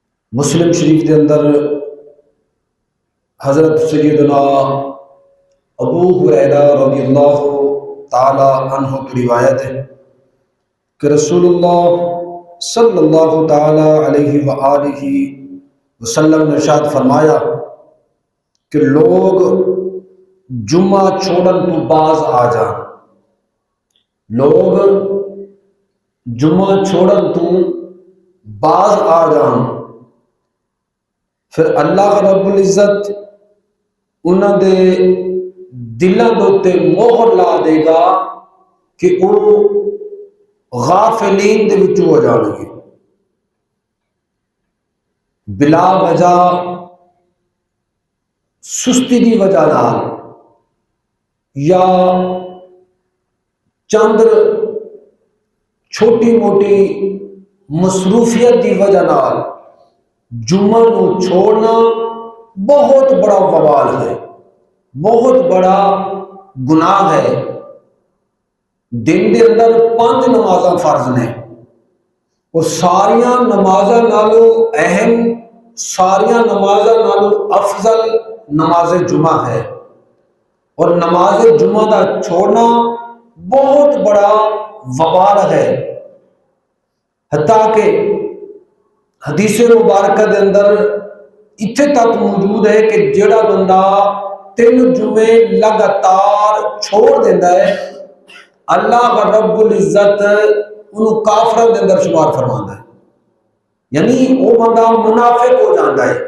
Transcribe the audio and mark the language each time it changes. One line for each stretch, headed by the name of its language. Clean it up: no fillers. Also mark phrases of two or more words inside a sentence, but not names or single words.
Urdu: مسلم شریف کے اندر حضرت سیدنا ابو ہریرہ
Arabic: رضی اللہ تعالی عنہ
Urdu: کی روایت ہے کہ رسول اللہ
Arabic: صلی اللہ تعالی علیہ وآلہ وسلم
Urdu: نے ارشاد فرمایا کہ
Punjabi: لوگ جمعہ چھوڑن تو باز آ جان، لوگ جمعہ چھوڑن تو باز آ جان، پھر اللہ رب العزت انہاں دے دلاں دے اتے مہر لا دے گا کہ وہ غافلین دے وچوں ہو جان گے، بلا وجہ سستی دی وجہ نال یا چند چھوٹی موٹی مصروفیت دی وجہ نال جمعہ نو چھوڑنا بہت بڑا وبال ہے، بہت بڑا گناہ ہے۔ دن دے اندر 5 نمازاں فرض نے اور ساریاں نمازاں نالوں اہم، ساریاں نمازاں نالوں افضل نماز جمعہ ہے، اور نماز جمعہ دا چھوڑنا بہت بڑا وبال ہے، حتیٰ کہ حدیث مبارکہ دے اندر اتنے تک موجود ہے کہ جڑا بندہ 3 جمعے لگاتار چھوڑ دیتا ہے اللہ رب العزت انہوں کافروں دے اندر شمار فرماتا ہے،
Urdu: یعنی وہ بندہ منافق ہو جاتا ہے۔